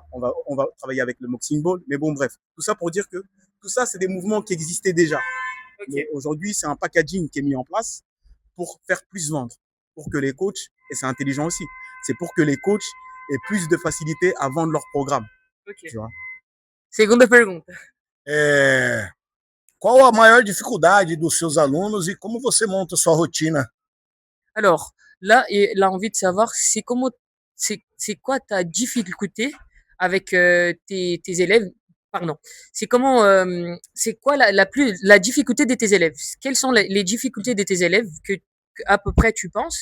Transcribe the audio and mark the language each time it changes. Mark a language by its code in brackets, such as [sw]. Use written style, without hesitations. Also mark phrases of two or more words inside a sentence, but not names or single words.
[fr] On va travailler avec le [en] boxing ball. [fr] Mais bon, bref, tout ça pour dire que tout ça, c'est des mouvements qui existaient déjà. Ok. Mais aujourd'hui, c'est un packaging qui est mis en place pour faire plus vendre, pour que les coachs, et c'est intelligent aussi, c'est pour que les coachs aient plus de facilité à vendre leur programme. Ok. Tu vois? [pt] Segunda pergunta. Qual a maior dificuldade dos seus alunos e como você monta sua rotina? [fr] Alors, là, il a envie de savoir, c'est quoi ta difficulté avec tes élèves? Pardon. C'est quoi la difficulté de tes élèves? Quelles sont les difficultés de tes élèves que à peu près tu penses?